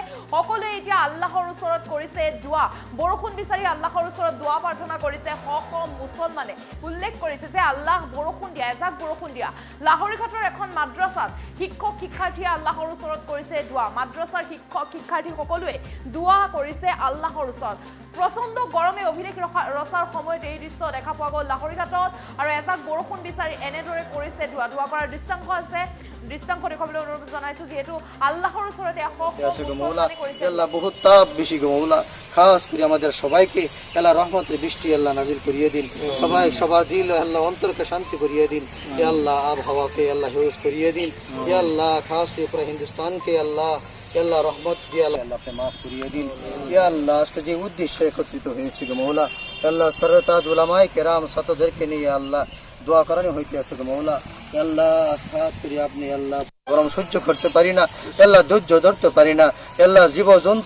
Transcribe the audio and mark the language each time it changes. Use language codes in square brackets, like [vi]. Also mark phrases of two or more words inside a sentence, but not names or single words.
[as] সকলোৱে এতিয়া আল্লাহৰ ওচৰত কৰিছে দোৱা বৰষুণ বিচাৰি আল্লাহৰ ওচৰত দোৱা প্ৰাৰ্থনা কৰিছে শ মুছলমানে উল্লেখ কৰিছে যে আল্লাহ বৰষুণ দিয়া এজাক বৰষুণ দিয়া লাহৰীঘাটৰ এখন মাদ্ৰাসাত শিক্ষক শিক্ষাৰ্থীয়ে আল্লাহৰ ওচৰত কৰিছে দোৱা মাদ্ৰাসাৰ শিক্ষক শিক্ষাৰ্থী সকলোৱে দোৱা কৰিছে আল্লাহৰ ওচৰত প্ৰচণ্ড গৰমে অভিলেখ ৰচাৰ সময়ত এই দৃশ্য দেখা পোৱা গ'ল লাহৰীঘাটত আৰু এজাক বৰষুণ বিচাৰি এনেদৰে কৰিছে দোৱা কৰাৰ দৃশ্যাংশ আছে দৃশ্যাংশ দেখাবলৈ অনুৰোধ জনাইছো যেহেতু আল্লাহর ওসরতে [bn] আল্লাহ বহুত তাপ বেশি গো মওলা খাস করে আমাদের সবাইকে আল্লাহ রহমতের বৃষ্টি আল্লাহ নাজিল করিয়ে দিন সবার দিল আল্লাহ অন্তরকে শান্তি করিয়ে দিন হে আল্লাহ আবহাওয়াকে আল্লাহ হিউজ করিয়ে দিন হে আল্লাহ খাস করে পুরো হিন্দুস্তানকে আল্লাহ আল্লাহ রহমত দিয়ে আল্লাহকে মাফ করিয়ে দিন হে আল্লাহ আজকে যে উদ্দেশ্যে একত্রিত হয়েছি গো মওলা আল্লাহ সরতাজ উলামায়ে কেরাম সাতদেরকে নিয়ে আল্লাহ দোয়া করানো হইতে আছে গো মওলা আল্লাহ খাস করে আপনি আল্লাহ গরম সহ্য করতে পারি না আল্লাহ ধৈর্য ধরতে পারি না আল্লাহ জীব জন্তু